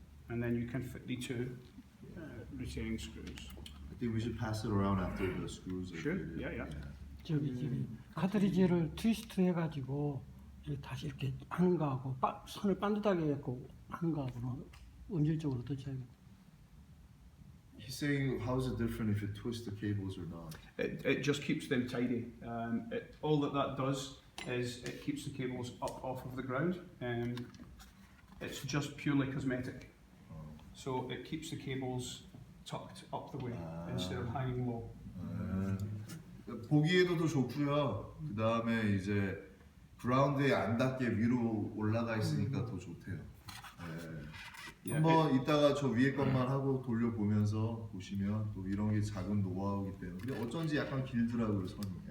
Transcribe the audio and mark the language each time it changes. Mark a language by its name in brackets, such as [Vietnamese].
[English] And then you can fit the two retaining screws. I think we should pass it around after the screws. are Sure, fitted. yeah. [Korean] 저기 카트리지를 트위스트 해가지고 다시 이렇게 하는 거하고 선을 반듯하게 해갖고 하는 거하고는 음질적으로 더 차이가. [English] He's saying how is it different if you twist the cables or not? It just keeps them tidy. All that does is it keeps the cables up off of the ground. It's just purely cosmetic. So it keeps the cables tucked up the way instead of hanging low. [Korean] 보기에도 더 좋고요. 그 다음에 이제 그라운드에 안 닿게 위로 올라가 있으니까 더 좋대요. 네. 한번 이따가 저 위에 것만 하고 돌려보면서 보시면 또 이런 게 작은 노하우이기 때문에 근데 어쩐지 약간 길더라고요 선이.